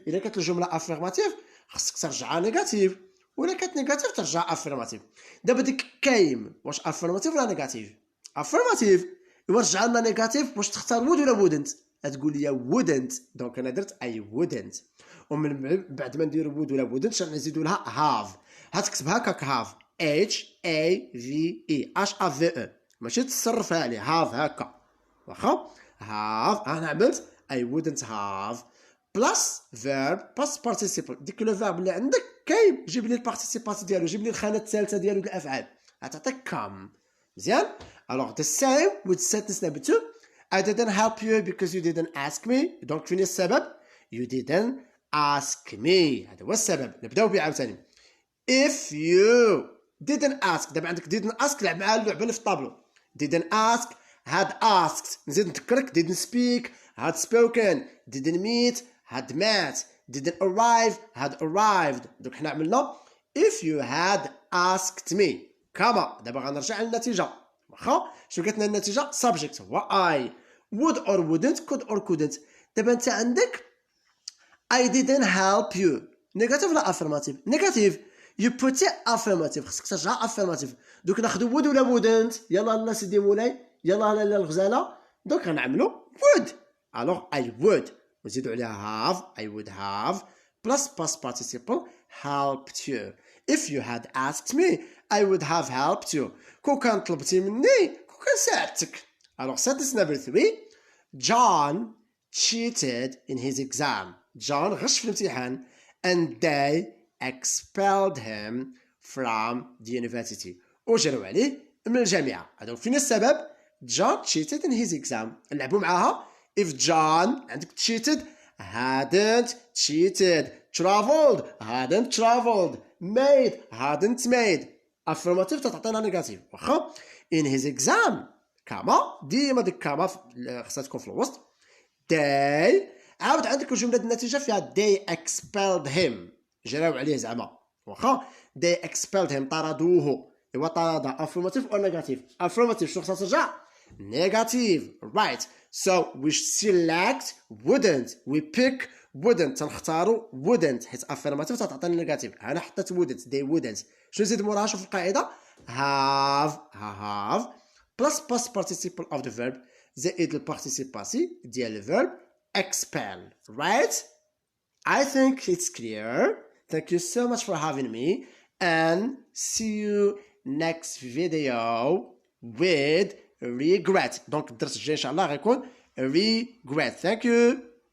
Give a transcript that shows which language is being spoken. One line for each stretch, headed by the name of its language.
Arabic: اذا كانت الجمله affirmative خصك ترجعها نيجاتيف، ولا كانت نيجاتيف ترجعها افيرماتيف. دابا ديك كايم واش افيرماتيف ولا نيجاتيف؟ افيرماتيف. ايوا رجع لنا نيجاتيف، واش تختار وود ولا وودنت؟ تقول لي وودنت. دونك انا درت اي وودنت، ومن بعد ما ندير وود ولا وودنت نزيدوا لها هاف. هتكتبها هكاك هاف اتش اي في اي اش اف في او، ماشي تصرفها عليه هاف هكا واخا. هاف انا عملت اي وودنت هاف بلس فيرب باست بارتيسيبل. ديك لو فيرب اللي عندك كاين جيب لي البارتيسيبات ديالو، جيب لي الخانه الثالثه ديالو ديال الافعال، غتعطيك كام مزيان.
English: الوغ the same with sentence number 2. I didn't help you because you didn't ask me.
Arabic: دونك فين السبب؟ you didn't ask me. هذا هو السبب. نبداو به عاوتاني. if you didn't ask. دابا عندك didn't ask لعب معها اللعبه اللي في الطابلو.
English: didn't ask had asked. نزيد نذكرك didn't speak had spoken. didn't meet had met. didn't arrive had arrived. دوك حنا عملنا if you had asked me كما.
Arabic: دابا غنرجع للنتيجه واخا. شنو قالت لنا النتيجه؟ subject هو I would or wouldn't could or couldn't. دابا انت عندك I didn't help you نيجاتيف ولا affirmative؟ نيجاتيف.
English: you put it affirmative، خصك ترجع affirmative.
Arabic: دوك ناخذ would ولا wouldn't؟ يلا لا سيدي مولاي، يلا لا الغزاله. دوك غنعملو would.
English: alors I would وزيدوا عليها have I would have plus past participle helped you. if you had asked me I would have helped you.
Arabic: كون كان طلبتي مني كون كان ساعدتك.
English: alors sentence number 3. John cheated in his exam. John غش في الامتحان and they expelled him from the university.
Arabic: وجروا عليه من الجامعة. هذا فين السبب؟ John cheated in his exam. نلعبوا معاها.
English: if John عندك cheated hadn't cheated, traveled hadn't traveled, made hadn't made.
Arabic: affirmative تعطينا نيجاتيف واخا. in his exam كما. ديما ديك كما خصها تكون في الوسط. they عاود عندك الجمله النتيجه فيها they expelled him جراو عليه زعما واخا. they expelled him طردوه. ايوا طرد affirmative or negative؟ affirmative.
English: شنو خصها ترجع؟ negative. right. so we select wouldn't. we pick wouldn't. تنختاروا wouldn't حيت affirmative تعطينا negative.
Arabic: انا حطيت wouldn't they wouldn't. شنو نزيد موراها؟ شوف القاعده have plus past participle of the verb زائد البارتيسيباسي ديال الفيرب expel.
English: right. I think it's clear. Thank you so much for having me and see you next video with regret. Donc الدرس الجاي ان شاء الله غيكون regret. Thank you.